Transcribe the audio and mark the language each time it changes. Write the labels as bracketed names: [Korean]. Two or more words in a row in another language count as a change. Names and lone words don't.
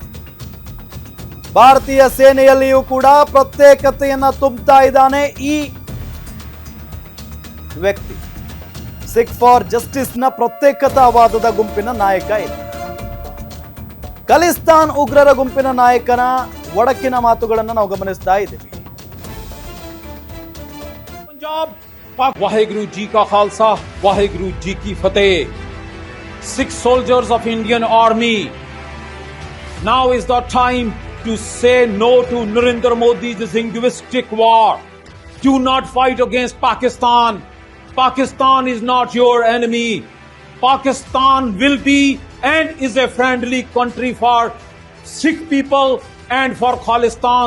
[Kannada] ಭಾರತೀಯ ಸೇನೆಯಲ್ಲಿಯೂ ಕೂಡ ಪ್ರತ್ಯೇಕತೆಯನ್ನ ತುಂಬುತ್ತಾ ಇದ್ದಾನೆ ಈ ವ್ಯಕ್ತಿ. ಸಿಖ್ ಫಾರ್ ಜಸ್ಟಿಸ್ನ ಪ್ರತ್ಯೇಕತಾವಾದದ ಗುಂಪಿನ ನಾಯಕ ಇದೆ. ಖಲಿಸ್ತಾನ್ ಉಗ್ರರ ಗುಂಪಿನ ನಾಯಕನ ಒಡಕಿನ ಮಾತುಗಳನ್ನು ನಾವು ಗಮನಿಸ್ತಾ ಇದ್ದೀವಿ. [Punjabi] ਪੰਜਾਬ ਵਾਹਿਗੁਰੂ ਜੀ ਕਾ ਖ਼ਾਲਸਾ ਵਾਹਿਗੁਰੂ ਜੀ ਕੀ ਫ਼ਤਿਹ. [English] Six soldiers of Indian Army, now is the time to say no to Narendra Modi's linguistic war. Do not fight against Pakistan. Pakistan is not your enemy. Pakistan will be and is a friendly country for Sikh people and for Khalistan.